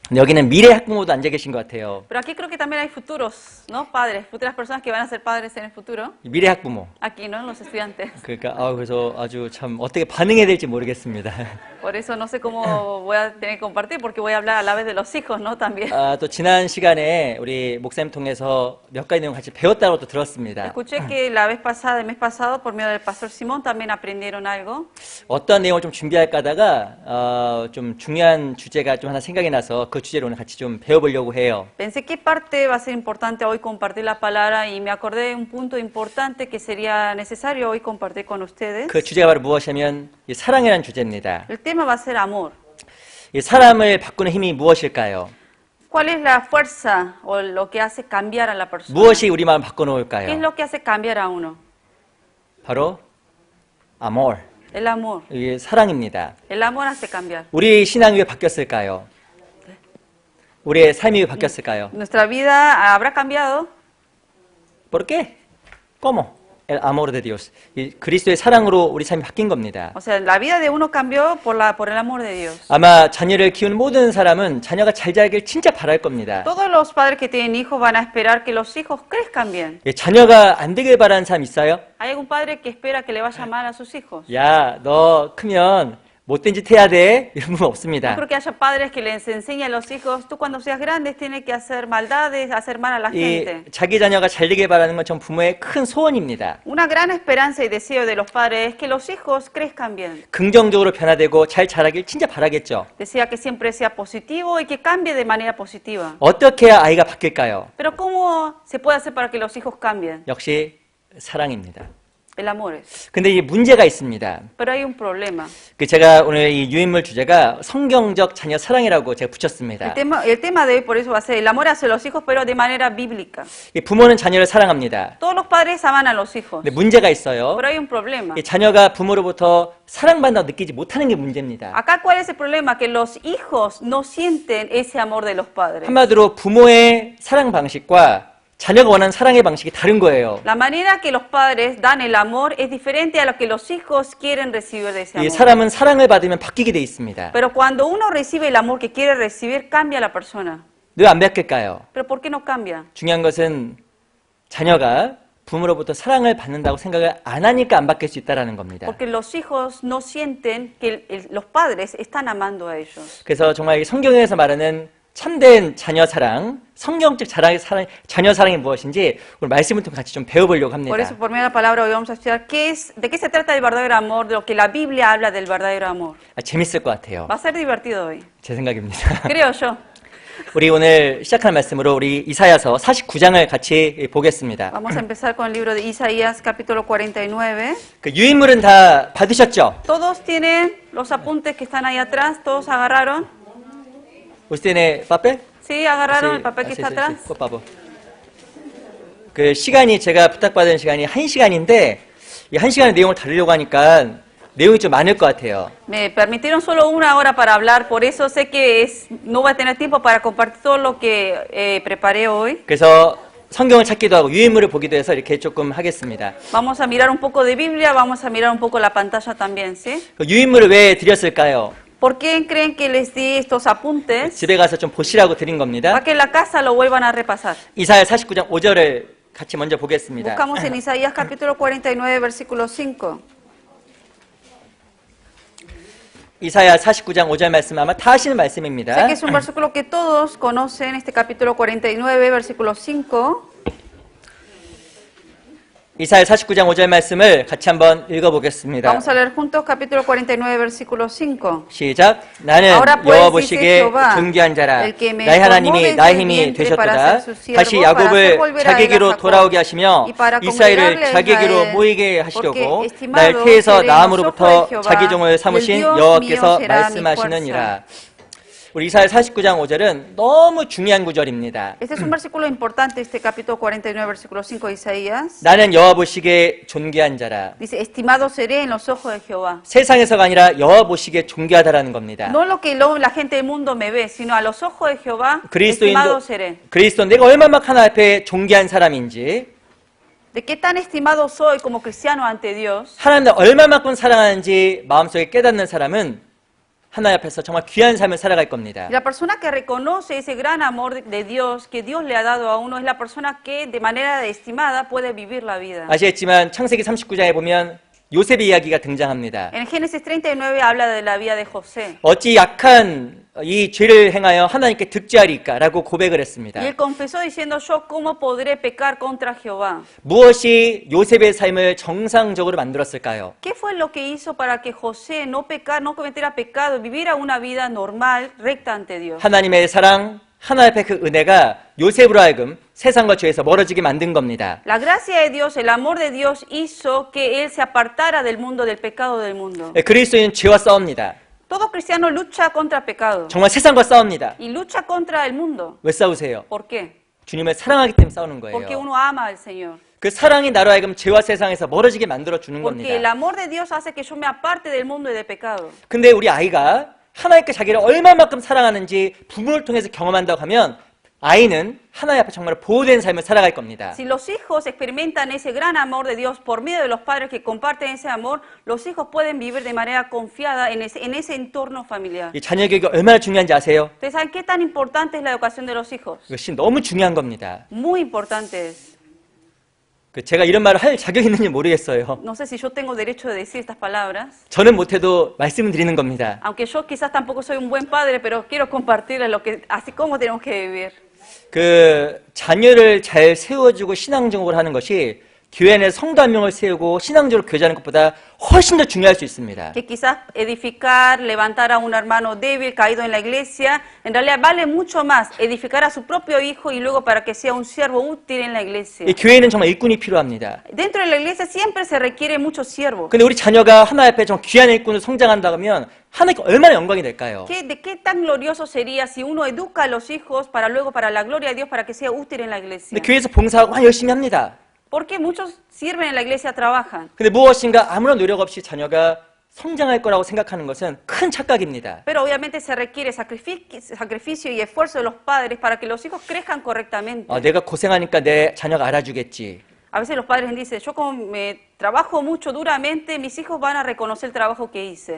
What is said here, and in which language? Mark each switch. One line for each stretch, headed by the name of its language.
Korean: 여기는 미래 학부모도 앉아 계신 것 같아요.
Spanish: Pero aquí creo que también hay futuros, ¿no? Padres, futuras personas que van a ser padres en el futuro.
Korean: 미래 학부모.
Spanish: Aquí, ¿no? Los estudiantes.
Korean: 그러니까 그래서 아주 참 어떻게 반응해야 될지 모르겠습니다.
Spanish: Por eso no sé cómo voy a tener que compartir, porque voy a hablar a la vez de los hijos, ¿no? También.
Korean: 또 지난 시간에 우리 목사님 통해서 몇 가지 내용 같이 배웠다고 또 들었습니다.
Spanish: Escuché que la vez pasada, el mes pasado, por medio del pastor Simón, también aprendieron algo.
Korean: 어떤 내용을 좀 준비할까 하다가 좀 중요한 주제가 좀 하나 생각이 나서 그 주제를 오늘 같이 좀 배워보려고 해요.
Spanish: Pensé qué parte va a ser importante hoy compartir la palabra y me acordé de un punto importante que sería necesario hoy compartir con ustedes.
Korean: 그 주제가 바로 무엇이냐면 이 사랑이라는 주제입니다.
Spanish: El tema va a ser amor.
Korean: 이 사람을 바꾸는 힘이 무엇일까요?
Spanish: ¿Cuál es la fuerza o lo que hace cambiar a la persona?
Korean: 무엇이 우리 마음을
Spanish: ¿Qué es
Korean: 바꿔놓을까요?
Spanish: lo que hace cambiar a uno?
Korean: 바로 amor,
Spanish: El amor.
Korean: 이 사랑입니다.
Spanish: El amor hace cambiar.
Korean: 우리 신앙이 왜 바뀌었을까요? 우리의 삶이 왜 바뀌었을까요?
Spanish: ¿Nuestra vida habrá cambiado? ¿Por qué? ¿Cómo? El amor de Dios.
Korean: 이 그리스도의 사랑으로 우리 삶이 바뀐 겁니다.
Spanish: O sea, la vida de uno cambió por el amor de Dios.
Korean: 아마 자녀를 키우는 모든 사람은 자녀가 잘 자길 진짜 바랄 겁니다.
Spanish: Todos los padres que tienen hijos van a esperar que los hijos crezcan bien.
Korean: 예, 자녀가 안 되길 바라는 사람 있어요?
Spanish: ¿Hay algún padre que espera que le vaya mal a sus hijos?
Korean: 야, 너 크면 못된 짓 해야 돼. 이런 분
Spanish: No
Korean: 없습니다.
Spanish: creo que haya padres que les enseñen a los hijos, tú cuando seas grande tienes que hacer maldades, hacer mal a la gente.
Korean: 이 자기 자녀가 잘 되길 바라는 건 전 부모의 큰 소원입니다.
Spanish: Una gran esperanza y deseo de los padres es que los hijos crezcan bien.
Korean: 긍정적으로 변화되고 잘 자라길 진짜 바라겠죠.
Spanish: Desea que siempre sea positivo y que cambie de manera positiva.
Korean: 어떻게 해야 아이가 바뀔까요?
Spanish: Pero ¿cómo se puede hacer para que los hijos cambien?
Korean: 역시 사랑입니다.
Spanish: El amor es.
Korean: 근데 이 문제가 있습니다.
Spanish: Pero hay un problema.
Korean: 제가 오늘 이 유인물 주제가 성경적 자녀 사랑이라고 제가 붙였습니다.
Spanish: El tema de hoy por eso va a ser el amor hacia los hijos, pero de manera bíblica.
Korean: 이 부모는 자녀를 사랑합니다.
Spanish: Todos los padres aman a los hijos.
Korean: 근데 문제가 있어요.
Spanish: Pero hay un problema.
Korean: 이 자녀가 부모로부터 사랑받는다고 느끼지 못하는 게 문제입니다.
Spanish: Acá, ¿cuál es el problema? Que los hijos no sienten ese amor de los padres.
Korean: 한마디로 부모의 사랑 방식과 자녀가 원하는 사랑의 방식이 다른 거예요.
Spanish: La manera que los padres dan el amor es diferente a lo que los hijos quieren recibir de ese
Korean: 이
Spanish: amor.
Korean: 사람은 사랑을 받으면 바뀌게 돼 있습니다.
Spanish: Pero cuando uno recibe el amor que quiere recibir, cambia la persona.
Korean: 왜 안 바뀔까요?
Spanish: ¿Pero por qué no cambia?
Korean: 중요한 것은 자녀가 부모로부터 사랑을 받는다고 생각을 안 하니까 안 바뀔 수 있다는 겁니다.
Spanish: Porque los hijos no sienten que los padres están amando a ellos.
Korean: 그래서 정말 이 성경에서 말하는 참된 자녀 사랑, 성경적 자녀 사랑이 무엇인지 오늘 말씀을 통해 같이 좀 배워보려고 합니다.
Spanish: Por eso, por medio de la palabra, hoy vamos a estudiar de qué se trata el verdadero amor, de lo que la Biblia habla del verdadero amor.
Korean: 재밌을 것 같아요.
Spanish: Va a ser divertido hoy.
Korean: 제 생각입니다.
Spanish: Creo yo.
Korean: 우리 오늘 시작하는 말씀으로 우리 이사야서 49장을 같이 보겠습니다.
Spanish: Vamos a empezar con el libro de Isaías, capítulo 49.
Korean: 그 유인물은 다 받으셨죠?
Spanish: Todos tienen los apuntes que están ahí atrás, todos agarraron. ¿Usted tiene papel? Sí, agarraron Sí, el papel que sí, está sí, atrás. sí. por favor.
Korean: 그 시간이 제가 부탁받은 시간이 1시간인데 이 1시간의 내용을 다루려고 하니까 내용이 좀 많을 것 같아요.
Spanish: Me permitieron solo una hora para hablar, por eso sé que no voy a tener tiempo para compartir todo lo que preparé hoy.
Korean: 그래서 성경을 찾기도 하고 유인물을 보기도 해서 이렇게 조금 하겠습니다.
Spanish: Vamos a mirar un poco de Biblia, vamos a mirar un poco la pantalla también, ¿sí?
Korean: 그 유인물을 왜 드렸을까요?
Spanish: ¿Por qué creen que les di estos apuntes?
Korean: 집에 가서 좀 보시라고 드린 겁니다.
Spanish: Para que en la casa lo vuelvan a repasar.
Korean: 이사야 49장 5절을 같이 먼저 보겠습니다.
Spanish: Buscamos en Isaías capítulo 49, versículo 5.
Korean: 이사야 49장 5절 말씀 아마 다 아시는
Spanish: Sé
Korean: 말씀입니다.
Spanish: que es un versículo que todos conocen, este capítulo 49, versículo 5.
Korean: 이사야 49장 5절 말씀을 같이 한번 읽어보겠습니다.
Spanish: Vamos a leer juntos capítulo 49, versículo 5.
Korean: 시작. 나는
Spanish: Ahora pues,
Korean: 여호와
Spanish: dice
Korean: 보시기에
Spanish: Jehová,
Korean: 존귀한 자라.
Spanish: el que me
Korean: 나의
Spanish: tomó
Korean: 하나님이
Spanish: desde
Korean: 나의
Spanish: el
Korean: 힘이
Spanish: vientre para ser su siervo,
Korean: 다시
Spanish: para hacer
Korean: 야곱을
Spanish: volver a
Korean: 자기에게로
Spanish: Jacob,
Korean: 돌아오게 하시며
Spanish: y para
Korean: 이스라엘을
Spanish: congregarle a
Korean: 자기에게로
Spanish: Israel,
Korean: 모이게 하시려고
Spanish: porque estimado
Korean: 날 태에서
Spanish: seré en los ojos
Korean: 나음으로부터
Spanish: de Jehová,
Korean: 자기 종을 삼으신
Spanish: y el Dios
Korean: 여호와께서
Spanish: mío será mi
Korean: 말씀하시느니라. 우리 이사야 49장 5절은 너무 중요한 구절입니다.
Spanish: Este es un versículo importante, este capítulo 49, versículo 5 de Isaías.
Korean: 나는 여호와 보시기에 존귀한 자라.
Spanish: Dice, estimado seré en los ojos de Jehová.
Korean: 세상에서가 아니라 여호와 보시기에 존귀하다라는 겁니다.
Spanish: No lo que la gente del mundo me ve, sino a los ojos de Jehová, estimado seré.
Korean: 그리스도 내가 얼마나 하나 앞에 존귀한 사람인지,
Spanish: De qué tan estimado soy como cristiano ante Dios,
Korean: 하나님을 얼마만큼 사랑하는지 마음속에 깨닫는 사람은 하나님 앞에서 정말 귀한 삶을 살아갈 겁니다.
Spanish: Y la persona que reconoce ese gran amor de Dios que Dios le ha dado a uno es la persona que de manera estimada puede vivir la vida.
Korean: 아시겠지만 창세기 39장에 보면 요셉의 이야기가 등장합니다.
Spanish: En Génesis 39 habla de la vida de José.
Korean: 어찌 약한 이 죄를 행하여 하나님께 득죄하리까라고 고백을 했습니다.
Spanish: Y él confesó diciendo, yo cómo podré pecar contra Jehová.
Korean: 무엇이 요셉의 삶을 정상적으로 만들었을까요?
Spanish: ¿Qué fue lo que hizo para que José no pecar, no cometiera pecado, viviera una vida normal, recta ante Dios?
Korean: 하나님의 사랑, 하나님 앞의 그 은혜가 요셉으로 하여금 세상과 죄에서 멀어지게 만든 겁니다.
Spanish: La gracia de Dios, el amor de Dios hizo que él se apartara del mundo, del pecado del mundo.
Korean: 그리스도인은 죄와 싸웁니다.
Spanish: Todo cristiano lucha contra pecado
Korean: 정말 세상과 싸웁니다.
Spanish: y lucha contra el mundo.
Korean: 왜 싸우세요?
Spanish: ¿Por qué?
Korean: 주님을 사랑하기 때문에 싸우는
Spanish: Porque
Korean: 거예요.
Spanish: uno ama al Señor.
Korean: 그 사랑이 나로 하여금 죄와 세상에서 멀어지게 만들어 주는
Spanish: Porque el
Korean: 겁니다.
Spanish: amor de Dios hace que yo me aparte del mundo y del pecado.
Korean: 근데 우리 아이가 하나님께 자기를 얼마만큼 사랑하는지 부모를 통해서 경험한다고 하면 아이는 하나님 앞에 정말 보호된 삶을 살아갈 겁니다.
Spanish: Si los hijos experimentan ese gran amor de Dios por medio de los padres que comparten ese amor, los hijos pueden vivir de manera confiada en ese entorno familiar.
Korean: 이 자녀 교육이 얼마나 중요한지 아세요?
Spanish: ¿Ustedes saben qué tan importante es la educación de los hijos?
Korean: 이것이 너무 중요한 겁니다.
Spanish: Muy importante es.
Korean: 제가 이런 말을 할 자격이 있는지 모르겠어요.
Spanish: No sé si yo tengo derecho de decir estas palabras,
Korean: 저는 못해도 말씀을 드리는 겁니다.
Spanish: aunque yo quizás tampoco soy un buen padre, pero quiero compartirles así como tenemos que vivir.
Korean: 자녀를 잘 세워주고 신앙적으로 하는 것이 교회 안에 성도 한 명을 세우고 신앙적으로 교제하는 것보다 훨씬 더 중요할 수 있습니다.
Spanish: Que quizás edificar, levantar a un hermano débil caído en la iglesia, en realidad vale mucho más edificar a su propio hijo y luego para que sea un siervo útil en la iglesia.
Korean: 이 교회는 정말 일꾼이 필요합니다.
Spanish: Dentro de la iglesia siempre se requiere muchos siervos.
Korean: 근데 우리 자녀가 하나님 앞에 정말 귀한 일꾼으로 성장한다 하면 하나님께 얼마나 영광이 될까요?
Spanish: ¿De qué tan glorioso sería si uno educa a los hijos para luego para la gloria de Dios para que sea útil en la iglesia?
Korean: 근데 교회에서 봉사하고 열심히 합니다.
Spanish: Porque muchos sirven en la iglesia, trabajan.
Korean: 근데 무엇인가 아무런 노력 없이 자녀가 성장할 거라고 생각하는 것은 큰 착각입니다.
Spanish: Pero obviamente se requiere sacrificio y esfuerzo de los padres para que los hijos crezcan correctamente.
Korean: 내가 고생하니까 내 자녀가 알아주겠지.
Spanish: A veces los padres dicen, yo como me trabajo mucho duramente, mis hijos van a reconocer el trabajo que hice.